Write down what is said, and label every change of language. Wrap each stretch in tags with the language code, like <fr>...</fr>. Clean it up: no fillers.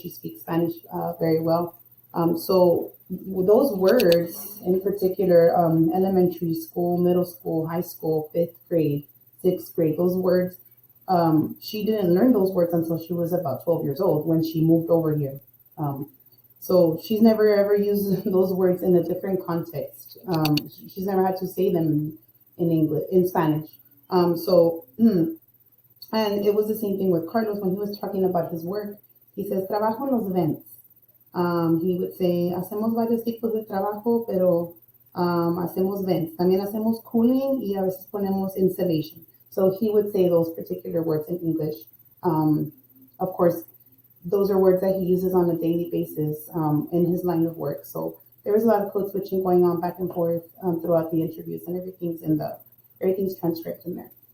<en>She speaks Spanish very well. So those words in particular, elementary school, middle school, high school, fifth grade, sixth grade, those words, she didn't learn those words until she was about 12 years old when she moved over here. So she's never ever used those words in a different context. She's never had to say them in English, in Spanish. And it was the same thing with Carlos when he was talking about his work. He says,</en> <es>"Trabajo en los vents."</es> <en>He would say,</en> <es>"Hacemos varios tipos de trabajo, pero hacemos vents. También hacemos cooling y a veces ponemos insulation."</es> <en>So he would say those particular words in English. Of course, those are words that he uses on a daily basis in his line of work. So there was a lot of code switching going on back and forth throughout the interviews, and everything's transcribed in there.</en>